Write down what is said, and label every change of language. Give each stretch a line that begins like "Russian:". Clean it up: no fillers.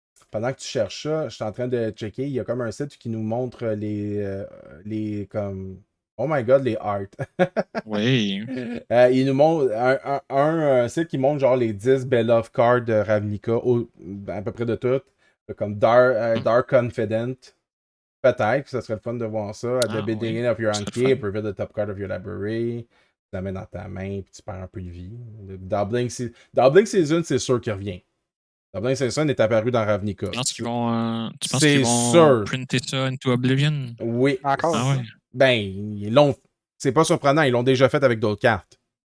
French: Pendant que tu cherches ça, je suis en train de checker. Il y a comme un site qui nous montre les comme.
English: Oh my god,
French: les art. Oui. Il nous montre un site qui montre genre les 10 Beloved Cards de Ravnica, à peu près de toutes. Comme Dark Confident. Peut-être que ça serait le fun de voir ça.
English: At the beginning of your upkeep, reveal the top card of your library.
French: Tu la mets dans ta main, puis tu perds un peu de vie. Doubling Season, c'est sûr qu'il revient. Doubling Season est apparu dans Ravnica. Tu penses qu'ils vont printer ça into Oblivion? Oui. Encore? Ah ouais. Ben, ils l'ont. C'est pas surprenant, ils l'ont déjà fait avec d'autres cartes.